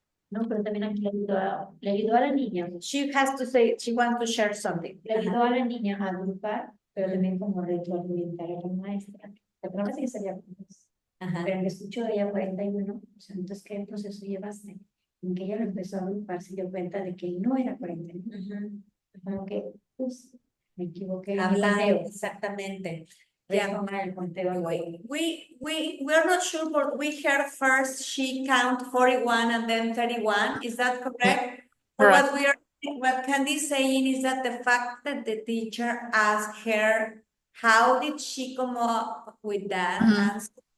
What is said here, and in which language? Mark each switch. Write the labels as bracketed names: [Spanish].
[Spanish] No, pero también aquí le ayudó a la niña. [English] She has to say, she wants to share something. [Spanish] Le ayudó a la niña a agrupar, pero también como retroalimentar a la maestra. La palabra sí que salía juntas. Pero me escuchó ella 41, o sea, entonces, ¿qué proceso llevaste? En que ella lo empezó a agrupar, se dio cuenta de que no era 41. Como que, pues, me equivoqué. En el conteo. Exactamente. Retomar el conteo. [English] We're not sure, but we heard first she count 41 and then 31. Is that correct? Or Correct. what Candy's saying is that the fact that the teacher asked her, how did she come up with that answer?